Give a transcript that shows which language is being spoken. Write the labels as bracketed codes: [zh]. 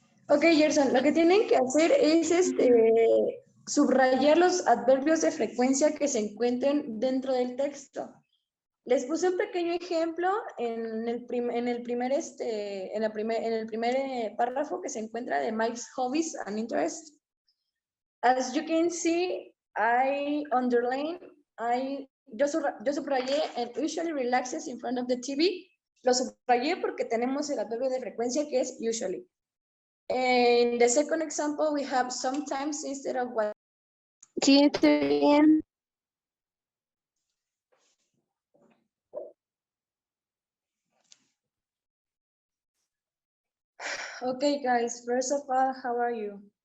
[es] Ok, Gerson, lo que tienen que hacer es subrayar los adverbios de frecuencia que se encuentren dentro del texto. Les puse un pequeño ejemplo en el primer párrafo que se encuentra de Mike's hobbies and interests. [en] As you can see, I underline, [es] yo subrayé [en] and usually relaxes in front of the TV. [es] Lo subrayé porque tenemos el adverbio de frecuencia que es usually. [en] In the second example, we have sometimes instead of what. [es] Sí, estoy bien. [en] Okay, guys, first of all, how are you?